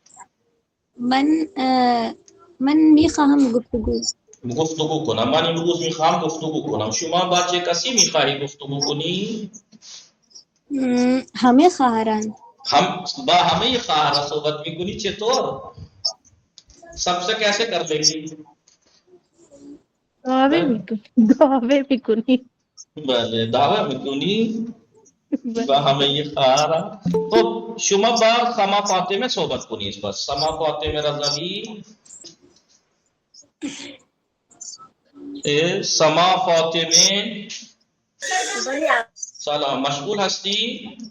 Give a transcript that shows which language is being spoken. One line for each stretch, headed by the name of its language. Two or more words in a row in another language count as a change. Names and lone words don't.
Persian: من میخواهم گفتگو کنم. من امروز میخوام گفتگو کنم. شما با چه کسی میخواهی گفتگو کنی؟ همه خواهران. ہم با همه خواهران صحبت میکنی.
Urdu: چطور؟ سب سے کیسے کر لیں گی؟
Persian: دعوے میکنی. بله دعوه میکنی با همه خواهران. خب شما با سما فاطمه صحبت کنید. بس سما فاطمه رضوی. سما فاطمه سلام, مشغول هستی؟